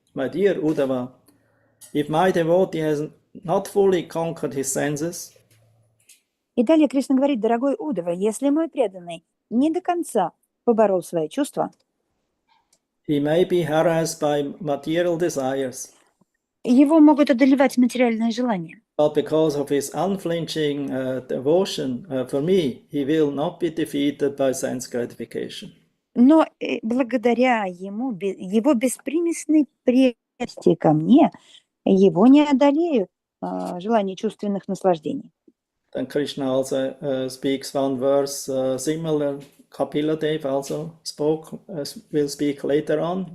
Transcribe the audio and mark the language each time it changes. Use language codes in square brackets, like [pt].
[en] My dear Uddhava, if my devotee has not fully conquered his senses, [ru] И далее Кришна говорит: дорогой Уддава, если мой преданный не до конца поборол свои чувства, [en] he may be harassed by material desires. [ru] его могут одолевать материальные желания. [en] But because of his unflinching devotion for me, he will not be defeated by sense gratification. [ru] Но благодаря ему, его беспримесной преданности ко мне, его не одолеют желания чувственных наслаждений. [en] Then Krishna also speaks one verse similar. Kapila Dev also will speak later on.